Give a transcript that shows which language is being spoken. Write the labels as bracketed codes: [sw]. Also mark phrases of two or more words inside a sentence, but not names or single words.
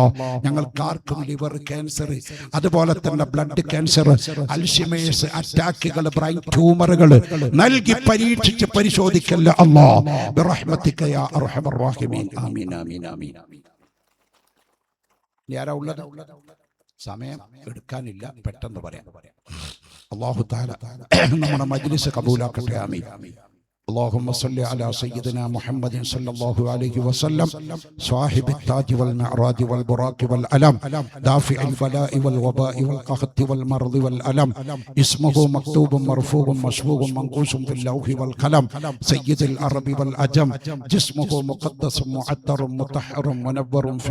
[ml] ഞങ്ങൾക്ക് ലിവർ ക്യാൻസർ, അതുപോലെ തന്നെ ബ്ലഡ് ക്യാൻസർ, അൽഷിമേഴ്സ്, അറ്റാക്കുകൾ, ബ്രെയിൻ ട്യൂമറുകൾ നൽകി പരീക്ഷിച്ച് പരിശോധിക്കല്ല [ar] الله برحمتك يا أرحم الراحمين. [ml] ആമീൻ ആമീൻ ആമീൻ. ആരാ ഉള്ളത്? സമയം എടുക്കാനില്ല, പെട്ടെന്ന് പറയാം. [ar] الله تعالى [ml] നമ്മുടെ മജ്ലിസ് കബൂലാക്കട്ടെ. ആമീൻ. [ar] اللهم صل على سيدنا محمد صلى الله عليه وسلم صاحب التاج والمعراج والبراق والألم دافع البلاء والوباء والقحط والمرض والألم اسمه مكتوب مرفوع مشفوع منقوش في اللوح والقلم سيد العرب والعجم جسمه مقدس معطر مطهر منور في